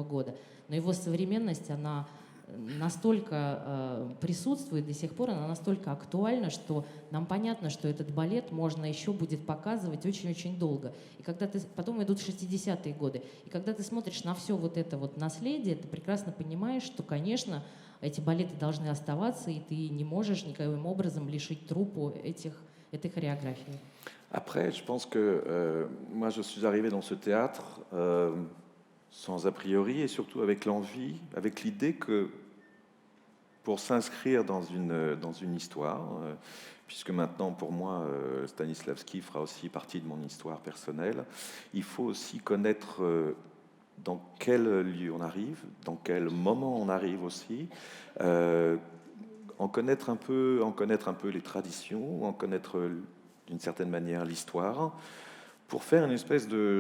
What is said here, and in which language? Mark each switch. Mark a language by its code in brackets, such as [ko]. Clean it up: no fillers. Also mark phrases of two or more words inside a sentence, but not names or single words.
[ru] Но его современность, она настолько присутствует до сих пор, она настолько актуальна, что нам понятно, что этот балет можно еще будет показывать очень-очень долго. И когда ты, потом идут 60-е годы, и когда ты смотришь на все вот это вот наследие, ты прекрасно понимаешь, что, конечно, эти балеты должны оставаться, и ты не можешь никаким образом лишить труппу этой хореографии. [fr] Après, je pense que moi, je suis arrivé dans ce théâtre sans a priori et surtout avec l'envie, avec l'idée que pour s'inscrire dans une histoire, puisque maintenant pour moi Stanislavski fera aussi partie de mon histoire personnelle, il faut aussi connaître dans quel lieu on arrive, dans quel moment on arrive aussi, en connaître un peu les traditions, en connaître d'une certaine manière l'histoire, pour faire une espèce de...